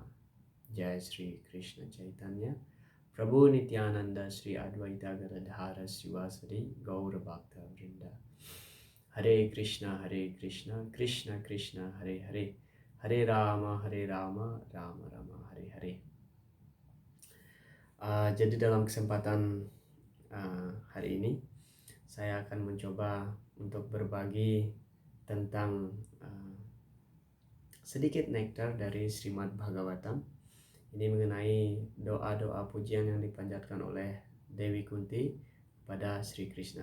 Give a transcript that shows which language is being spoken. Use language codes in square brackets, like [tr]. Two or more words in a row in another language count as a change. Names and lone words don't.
[sa] Jai Sri Krishna Chaitanya Prabhu Nityananda Sri Advaita Gadadhara Srivasadi Gaura Bhakta Vrinda. Hare Krishna Krishna Krishna Hare Hare Hare Rama Rama Rama Hare Hare. [id] Jadi dalam kesempatan hari ini saya akan mencoba untuk berbagi tentang sedikit nektar dari Srimad Bhagavatam. Ini mengenai doa-doa pujian yang dipanjatkan oleh Dewi Kunti pada Sri Krishna.